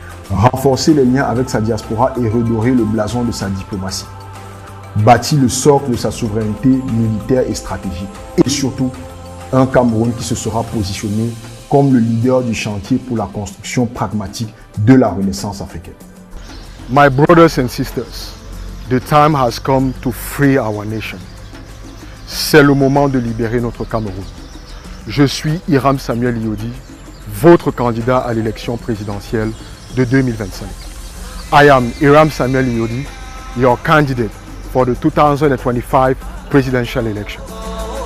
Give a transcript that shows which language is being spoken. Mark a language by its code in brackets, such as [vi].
[fr] renforcer les liens avec sa diaspora et redorer le blason de sa diplomatie, bâtir le socle de sa souveraineté militaire et stratégique, et surtout un Cameroun qui se sera positionné comme le leader du chantier pour la construction pragmatique de la renaissance africaine. [en] My brothers and sisters, the time has come to free our nation. [fr] C'est le moment de libérer notre Cameroun. Je suis Hiram Samuel Yodi, votre candidat à l'élection présidentielle de 2025. [en] I am Hiram Samuel Yodi, your candidate for the 2025 presidential election.